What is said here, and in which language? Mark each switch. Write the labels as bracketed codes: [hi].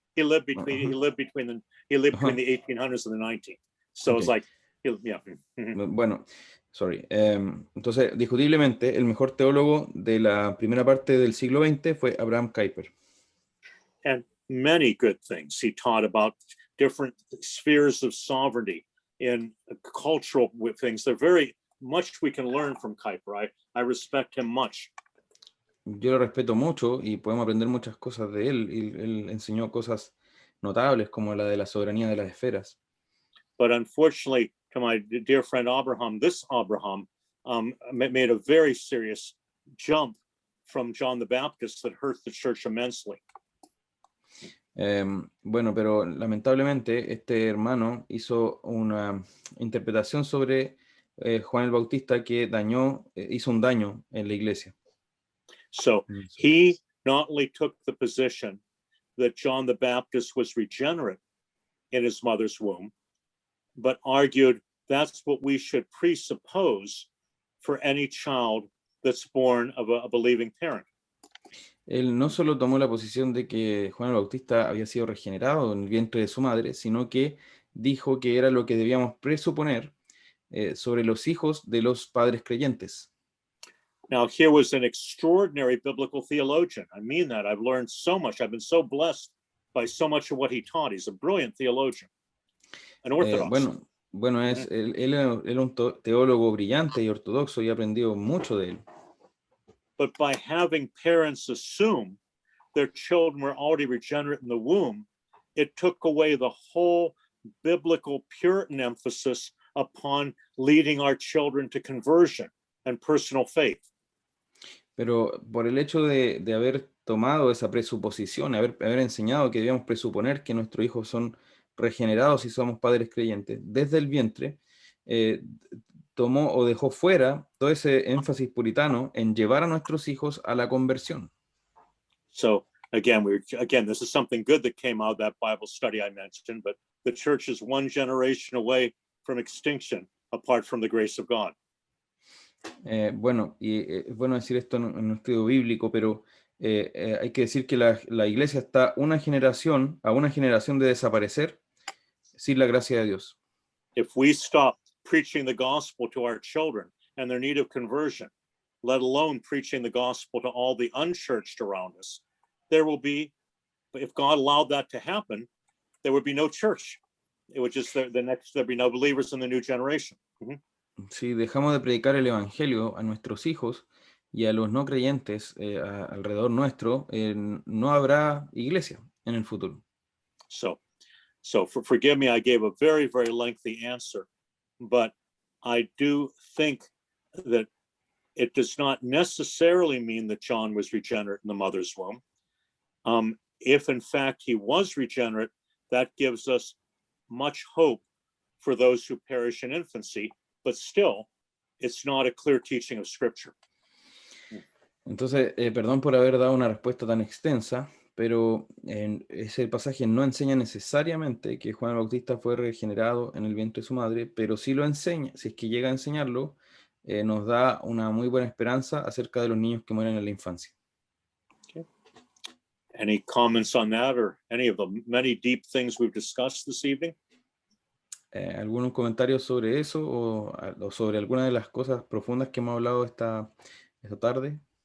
[en] He lived between the 1800s and the 19th. So okay. It's like, yeah. [es] Bueno, sorry. Entonces, discutiblemente, el mejor teólogo de la primera parte del siglo XX fue Abraham Kuyper. [en] And many good things he taught about different spheres of sovereignty in cultural things. There's very much we can learn from Kuyper. I respect him much. [es] Yo lo respeto mucho y podemos aprender muchas cosas de él. Él enseñó cosas notables como la de la soberanía de las esferas. [en] But unfortunately, to my dear friend Abraham, this Abraham made a very serious jump from John the Baptist that hurt the church immensely. [es] Bueno, pero lamentablemente este hermano hizo una interpretación sobre Juan el Bautista que hizo un daño en la iglesia. [en] So he not only took the position that John the Baptist was regenerate in his mother's womb, but argued that's what we should presuppose for any child that's born of a believing parent. [es] Él no solo tomó la posición de que Juan el Bautista había sido regenerado en el vientre de su madre, sino que dijo que era lo que debíamos presuponer sobre los hijos de los padres creyentes. [en] Now, here was an extraordinary biblical theologian. I mean that. I've learned so much. I've been so blessed by so much of what he taught. He's a brilliant theologian, an orthodox. [es] Bueno, él era un teólogo brillante y ortodoxo y he aprendido mucho de él. [en] But by having parents assume their children were already regenerate in the womb, it took away the whole biblical Puritan emphasis upon leading our children to conversion and personal faith. [es] Pero por el hecho de haber tomado esa presuposición, haber enseñado que debíamos presuponer que nuestros hijos son regenerados y somos padres creyentes desde el vientre, tomó o dejó fuera todo ese énfasis puritano en llevar a nuestros hijos a la conversión. [en] So again, this is something good that came out of that Bible study I mentioned, but the church is one generation away from extinction apart from the grace of God. [es] Bueno, y es bueno decir esto en un estudio bíblico, pero hay que decir que la iglesia está a una generación de desaparecer sin la gracia de Dios. [en] If we stop preaching the gospel to our children and their need of conversion, let alone preaching the gospel to all the unchurched around us, there will be, if God allowed that to happen, there would be no church. It would just, there'd be no believers in the new generation. Mm-hmm. [es] Si dejamos de predicar el evangelio a nuestros hijos y a los no creyentes alrededor nuestro, no habrá iglesia en el futuro. [en] So forgive me, I gave a very, very lengthy answer, but I do think that it does not necessarily mean that John was regenerate in the mother's womb. If in fact he was regenerate, that gives us much hope for those who perish in infancy, but still, it's not a clear teaching of Scripture. [es] Entonces, perdón por haber dado una respuesta tan extensa, pero ese pasaje no enseña necesariamente que Juan el Bautista fue regenerado en el vientre de su madre, pero sí lo enseña, si es que llega a enseñarlo, nos da una muy buena esperanza acerca de los niños que mueren en la infancia. [en] Okay. Any comments on that or any of the many deep things we've discussed this evening? [es] ¿Algún comentario sobre eso o sobre alguna de las cosas profundas que hemos hablado esta tarde?